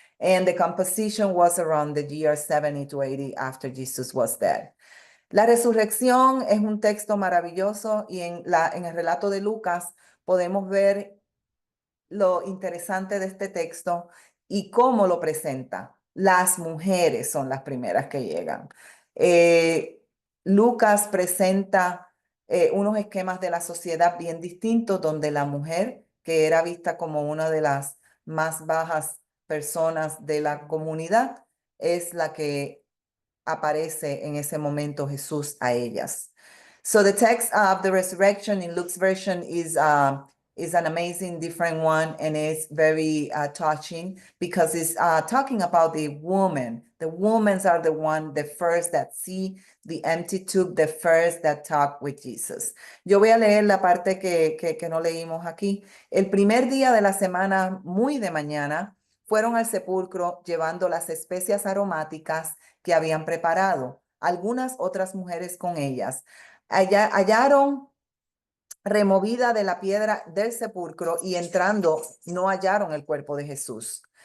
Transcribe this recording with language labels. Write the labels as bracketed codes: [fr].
[en] And the composition was around the year 70 to 80 after Jesus was dead. [es] La resurrección es un texto maravilloso, y en el relato de Lucas podemos ver lo interesante de este texto y cómo lo presenta. Las mujeres son las primeras que llegan. Lucas presenta unos esquemas de la sociedad bien distintos, donde la mujer, que era vista como una de las más bajas personas de la comunidad, es la que aparece en ese momento Jesús a ellas. [en] So the text of the resurrection in Luke's version is an amazing different one, and it's very touching because it's talking about the woman. The women are the first that see the empty tomb, the first that talk with Jesus. [es] Yo voy a leer la parte que no leímos aquí. El primer día de la semana, muy de mañana, fueron al sepulcro llevando las especias aromáticas que habían preparado, algunas otras mujeres con ellas. Hallaron removida de la piedra del sepulcro y entrando no hallaron el cuerpo de Jesús.